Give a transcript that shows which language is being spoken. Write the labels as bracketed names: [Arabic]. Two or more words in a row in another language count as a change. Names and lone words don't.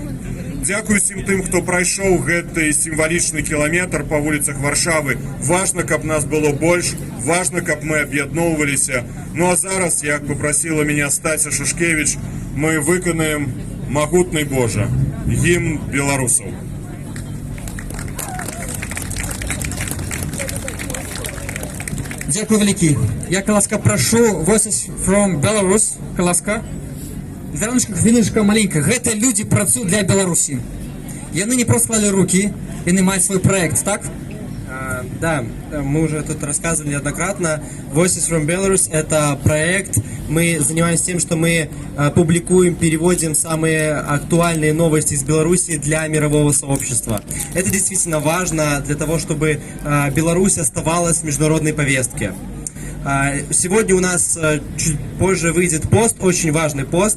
[Belarusian] Дзякую всім тым, хто прайшоў гэты сімвалічны кіламетр па вуліцах Варшавы. Важна, каб нас было больш, важна, каб мы аб'ядноўваліся. Ну а зараз, як [Russian] попросила меня [Belarusian] Стася Шушкевич, мы выканаем «Магутный Божа» гімн беларусаў. [Ukrainian] Дякую великі. [Belarusian] Я, ласка, прошу Voices from Belarus, ласка. Зраночка, хвіліночка маленька. Гэта люди працуюць для Беларусі. Яны не просто клали руки, яны маюць свой проект, так? [Russian] Да, мы уже тут рассказывали неоднократно. Voices from Belarus — это проект. Мы занимаемся тем, что мы публикуем, переводим самые актуальные новости из Беларуси для мирового сообщества. Это действительно важно для того, чтобы Беларусь оставалась в международной повестке. Сегодня у нас чуть позже выйдет пост, очень важный пост.